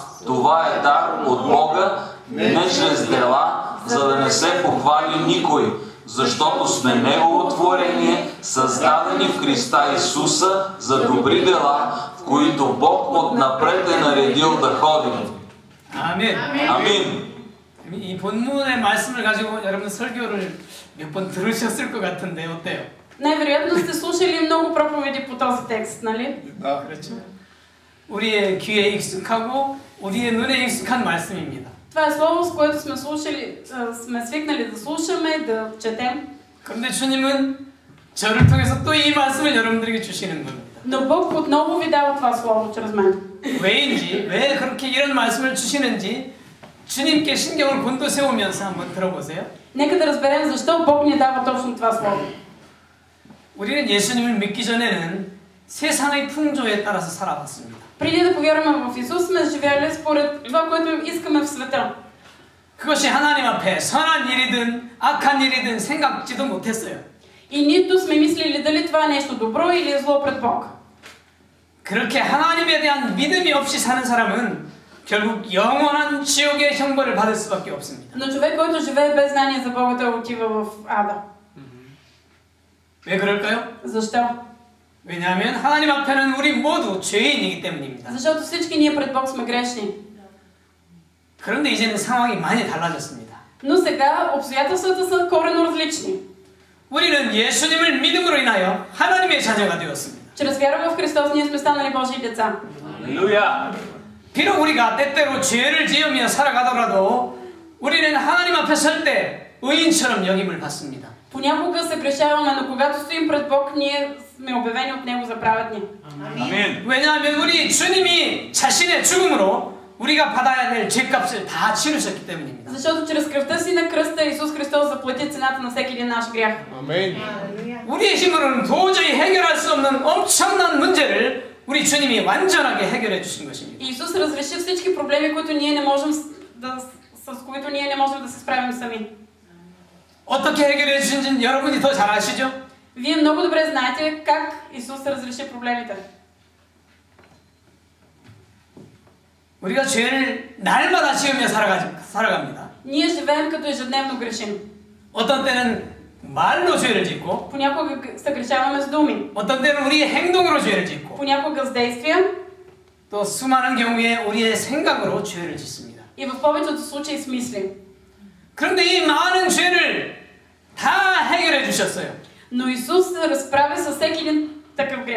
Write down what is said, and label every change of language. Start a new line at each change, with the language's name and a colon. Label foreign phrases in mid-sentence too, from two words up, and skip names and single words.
Bulgarian: Това е дар от Бога, не чрез дела, за да не се похвали никой, защото сме Негово творение, създадени в Христа Исуса за добри дела, в които Бог отнапред е наредил да ходим.
Korean: 아멘.
Bulgarian: Амин.
Korean: 이 본문의 말씀을 가지고 여러분 설교를 몇 번 들으셨을 것 같은데 어때요?
Bulgarian: Най-вероятно сте слушали много проповеди по този текст, нали?
Korean: 아, 그렇죠. 우리의 귀에 익숙하고 우리의 눈에 익숙한 말씀입니다.
Bulgarian: Това е слово, с което сме слушали, сме свикнали да слушаме, да четем.
Korean: 그런데 주님은 저를 통해서 또 이 말씀을 여러분들에게 주시는 겁니다.
Bulgarian: Но Бог отново ви дава това слово чрез мен.
Korean: 왜인지, 왜 그렇게 이런 말씀을 주시는지 주님께 신경을 곤두세우면서 한번 들어보세요.
Bulgarian: Нека да разберем защо Бог ни дава точно това слово.
Korean: 우리는 예수님을 믿기 전에는 세상의 풍조에 따라서 살아왔습니다.
Bulgarian: Преди да повярваме в Исус, сме живели според това, което искаме в света.
Korean: 그것이 하나님 앞에 선한 일이든 악한 일이든 생각지도 못했어요.
Bulgarian: И нито сме мислили дали това е нещо добро или е зло пред Бог.
Korean: 그렇게 하나님에 대한 믿음이 없이 사는 사람은 결국 영원한 지옥의 형벌을 받을 수밖에 없습니다.
Bulgarian: Но човек, който живее без знание за Бога, той отива в ада.
Korean: 왜 그럴까요?
Bulgarian: Защо?
Korean: 왜냐하면 하나님 앞에는 우리 모두 죄인이기 때문입니다.
Bulgarian: Защото всички ние пред Бог сме грешни.
Korean: 그런데 이제는 상황이 많이 달라졌습니다.
Bulgarian: Но сега обстоятелствата са коренно различни.
Korean: 우리는 예수님을 믿음으로 인하여 하나님의 자녀가 되었습니다.
Bulgarian: Чрез вяра в Христос ние сме станали Божии деца.
Korean: 할렐루야. 비록 우리가 때때로 죄를 지으며 살아가더라도 우리는 하나님 앞에 설 때 의인처럼 여김을 받습니다.
Bulgarian: Понякога се грешаваме, но когато стоим пред Бог, ние сме обявени от Него за праведни.
Korean: 아멘. 왜냐하면 우리 주님이 자신의 죽음으로 우리가 받아야 될 죄값을 다 치르셨기 때문입니다.
Bulgarian: Защото чрез кръвта си на кръста Исус Христос заплати цената на всеки един наш грях.
Korean: 아멘. 우리의 힘으로는 도저히 해결할 수 없는 엄청난 문제를 우리 주님이 완전하게 해결해 주신 것입니다.
Bulgarian: Исус разреши всички проблеми, които ние не можем с които ние не можем да се справим сами.
Korean: 어떻게 해결해 주신지는 여러분이 더 잘 아시죠?
Bulgarian: Вие много добре знаете как Исус разреши проблемите.
Korean: 우리가 죄를 날마다 지으며 살아갑니다.
Bulgarian: Ние живеем като ежедневно грешим.
Korean: 어떤 때는 말로 죄를 짓고,
Bulgarian: Понякога се грешаваме с думи.
Korean: 어떤 때는 우리의 행동으로 죄를 짓고,
Bulgarian: Понякога с действия.
Korean: 또 수많은 경우에 우리의 생각으로 죄를 짓습니다.
Bulgarian: И в повечето случаи с мисли.
Korean: 그런데 이 많은 죄를 다 해결해 주셨어요.
Bulgarian: Но Исус се разправя с всеки един такъв грях.